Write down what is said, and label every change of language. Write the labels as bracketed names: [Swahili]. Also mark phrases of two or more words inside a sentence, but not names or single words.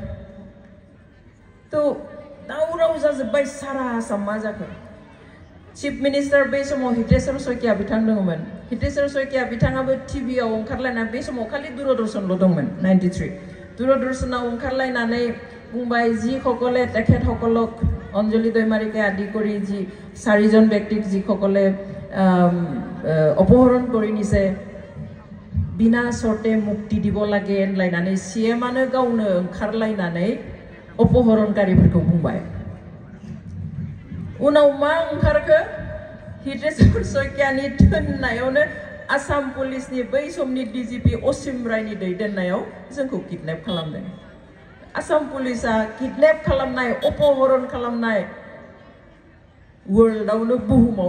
[Bodo] थ' दावराव जाजोब्बाय सारा आसाम मा जाखो चिफ मिनिस्टार बे समाव हितेश्वर शइकिया बिथां दङमोन हितेश्वर शइकिया बिथाङाबो टिभिआव ओंखारलायना बे समाव खालि दूरदर्शनल' दंमोन 93 दूरदर्शनाव ओंखारलायनानै बुंबाय जि [Assamese] সকলে তেখেতসকলক অঞ্জলি দৈমাৰীকে আদি কৰি যি 4জন ব্যক্তিক যি সকলে অপহৰণ কৰি নিছে বিনা শর্তে মুক্তি দিব লাগে [Bodo] এনলাইনাनै সিএমआनो गावनो ओंखारलायनानै अपहरणकारिफोरखौ बुंबाय उनाव मा ओंखारखो हितेश्वर शइकियानि थोननायावनो आसाम पुलिसनि बै समनि डिजिपि असिम रायनि दैदेननायाव जोंखौ किडनेप खालामदों आसाम पुलिसा किडनेप खालामनाय अपहरण खालामनाय वर्ल्डआवनो बुहुमावनो